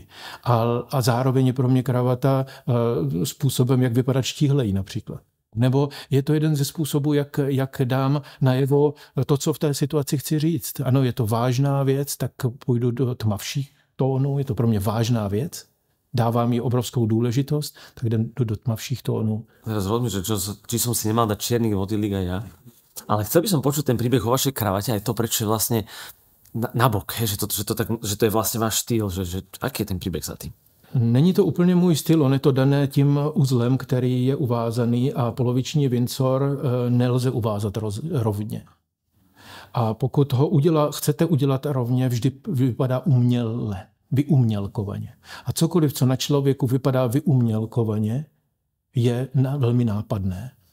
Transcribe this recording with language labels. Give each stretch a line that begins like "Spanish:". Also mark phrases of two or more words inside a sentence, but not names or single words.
Czech: A zároveň je pro mě kravata způsobem, jak vypadat štíhlej například. Nebo je to jeden ze způsobů, jak dám najevo to, co v té situaci chci říct. Ano, je to vážná věc, tak půjdu do tmavších tónů, je to pro mě vážná věc. Dávám jí obrovskou důležitost, tak jdem do tmavších tónů.
Slovak: Teraz rozumiem, že či som si nemal dať čierny vodilík aj ja. Ale chcel by som počuť ten príbeh o vašej kravate, aj to, prečo je vlastne nabok, že to je vlastne váš štýl, že aký je ten príbeh za tým?
Czech: Není to úplně můj styl, on je to dané tím uzlem, který je uvázaný a poloviční vincor nelze uvázat rovně. A pokud ho chcete udělat rovně, vždy vypadá uměle, vyumělkovaně. A cokoliv, co na člověku vypadá vyumělkovaně, je velmi nápadné.